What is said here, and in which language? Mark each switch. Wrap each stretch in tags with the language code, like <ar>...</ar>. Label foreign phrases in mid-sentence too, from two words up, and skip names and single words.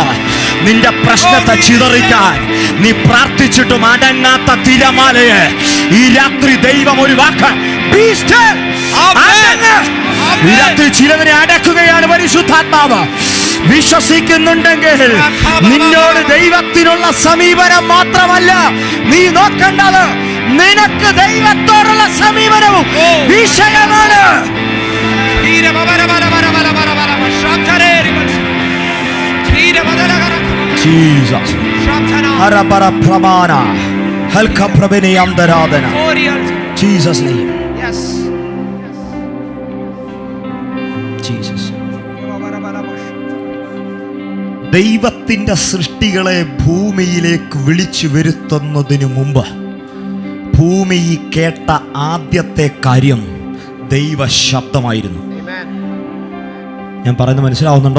<ml>നിന്റെ പ്രശ്നത്തെ ചിതറിക്കാൻ നീ പ്രാർത്ഥിച്ചിട്ടും അടങ്ങാത്ത തിരമാലയെ ഈ രാത്രി ദൈവം ഒരു വാക്ക് ഈ രാത്രി ചിലതിനെ അടക്കുകയാണ് പരിശുദ്ധാത്മാവ്. വിശ്വസിക്കുന്നുണ്ടെങ്കിൽ നിന്നോട് ദൈവത്തിനുള്ള സമീപനം മാത്രമല്ല നീ നോക്കേണ്ടത്, നിനക്ക് ദൈവത്തോടുള്ള സമീപനവും വിഷയമാണ്. Jesus. Arabara pramana. Halka prabeni amdaradana.</ml> <en>Jesus name. Yes. Jesus.</en> <ml>ദൈവത്തിന്റെ സൃഷ്ടികളെ ഭൂമിയിലേക്ക് വിളിച്ചു വരുത്തുന്നതിനു മുമ്പ് ഭൂമി കേട്ട ആദ്യത്തെ കാര്യം ദൈവ ശബ്ദമായിരുന്നു. ഞാൻ പറയുന്നത് മനസ്സിലാവുന്നുണ്ടോ?</ml>